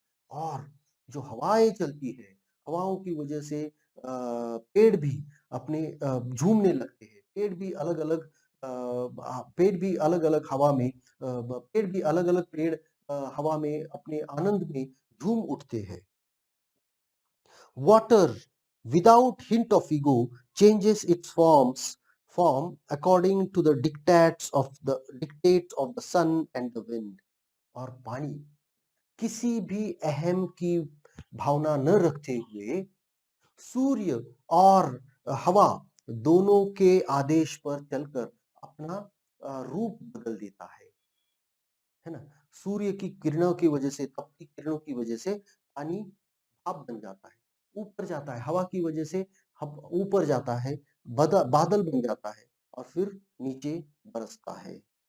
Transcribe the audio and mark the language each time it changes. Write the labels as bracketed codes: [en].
[hi] और जो हवाएं चलती है, हवाओं की वजह से पेड़ भी अपने झूमने लगते हैं। पेड़ भी अलग-अलग हवा में पेड़ भी अलग-अलग पेड़ हवा में अपने आनंद में झूम उठते हैं। [en] Water, without hint of ego, changes its form according to the dictates of the sun and the wind। [hi] और पानी किसी भी अहम की भावना न रखते हुए सूर्य और हवा दोनों के आदेश पर चलकर अपना रूप बदल देता है ना? सूर्य की किरणों की वजह से, तपती किरणों की वजह से पानी भाप बन जाता है, ऊपर जाता है, हवा की वजह से ऊपर जाता है, बादल बन जाता है और फिर नीचे बरसता है।